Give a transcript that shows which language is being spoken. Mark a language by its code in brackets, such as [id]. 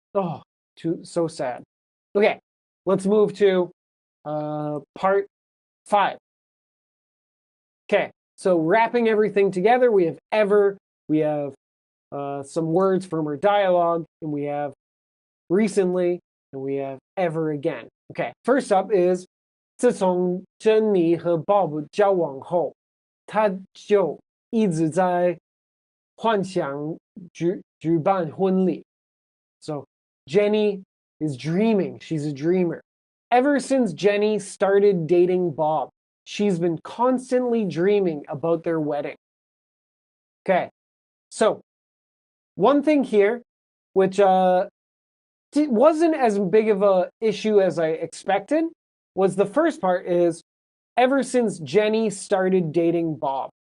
[en] Oh, so sad. Okay, let's move to part 5. Okay, so wrapping everything together, we have ever, we have some words from our dialogue, and we have recently, and we have ever again. Okay, first up is [zh] 自从珍妮和 Bob 交往后，他就一直在幻想举办婚礼。 [en] So Jenny is dreaming. She's a dreamer. Ever since Jenny started dating Bob, she's been constantly dreaming about their wedding. Okay, so one thing here, which wasn't as big of a issue as I expected, was the first part is ever since Jenny started dating Bob.